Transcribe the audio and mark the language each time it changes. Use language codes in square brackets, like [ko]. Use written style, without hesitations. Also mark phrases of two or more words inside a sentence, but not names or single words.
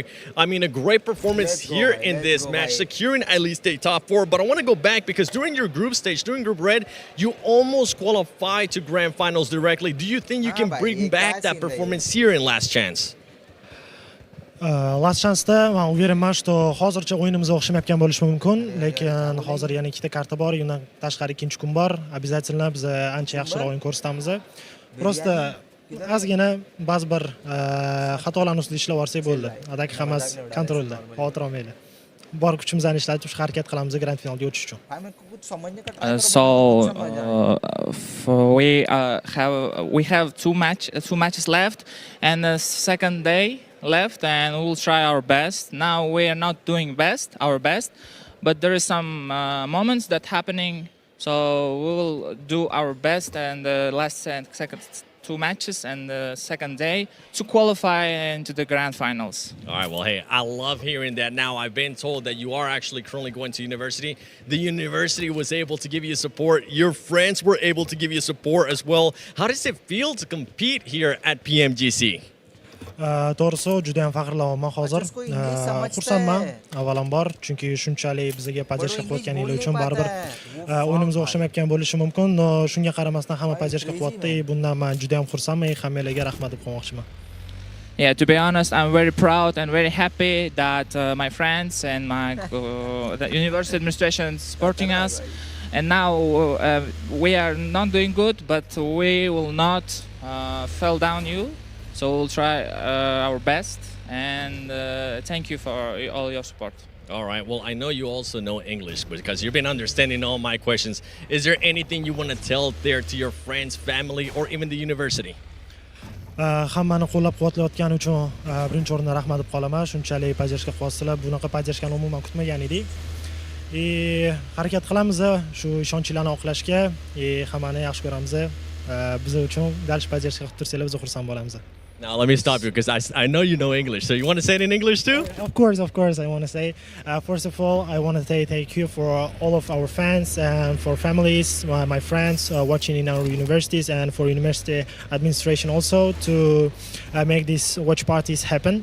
[en] I mean, a great performance here in this match, securing at least a top 4. But I want to go back because during your group stage, during Group Red, you almost qualified to Grand Finals directly. Do you think you can bring back that performance here in Last Chance? [uz] Last Chance'da men uveraman, что hozircha o'yinimiz o'xshamayotgan bo'lishi mumkin, lekin hozir yana ikkita karta bor, undan tashqari ikkinchi kun bor. Обязательно biz ancha yaxshiroq o'yin ko'rsatamiz. Просто ozgina ba'zi bir xatolarni ustida ishlab olsak bo'ldi. Adak hammasi kontrolda, xavotir olmanglar. Bor kuchimizni ishlatib shu harakat qilamiz Grand Finalga o'tish uchun. [en] We have two matches left and the second day left, and we'll try our best. Now we are not doing our best, but there is some moments that happening, so we will do our best and the last and second 2 matches and the second day to qualify into the Grand Finals. All right, well, hey, I love hearing that. Now, I've been told that you are actually currently going to university. The university was able to give you support. Your friends were able to give you support as well. How does it feel to compete here at PMGC? [uz] To'g'risi juda ham faxrlanyapman hozir. Xursandman avvalambor, chunki shunchalik bizga поддержка qilayotganingiz uchun baribir o'yinimiz o'xshamayotgan bo'lishi mumkin. Shunga qaramasdan hamma поддержка qilyapti. Bundan men juda ham xursandman. Hammalarga rahmat deb qo'ymoqchiman. [en] Yeah, to be honest, I'm very proud and very happy that my friends and my the university administration is supporting us. And now we are not doing good, but we will not fall down you. So we'll try our best, and thank you for all your support. All right, well, I know you also know English because you've been understanding all my questions. Is there anything you want to tell there to your friends, family, or even the university? [uz] Hammani qo'llab-quvvatlayotgani uchun birinchi o'rinda rahmat deb qolaman. Shunchalik поддержка qilyapsizlar. Bunaqa поддержкani umuman kutmagan edik. Harakat qilamiz shu ishonchlarni oqlashga, hammani yaxshi ko'ramiz. Biz uchun dal поддержка qilib tursanglar biz xursand bo'lamiz. [en] Now, let me stop you because I know you know English. So you want to say it in English too? Of course. I want to say, first of all, I want to say thank you for all of our fans and for families, my friends watching in our universities, and for university administration also to make these watch parties happen.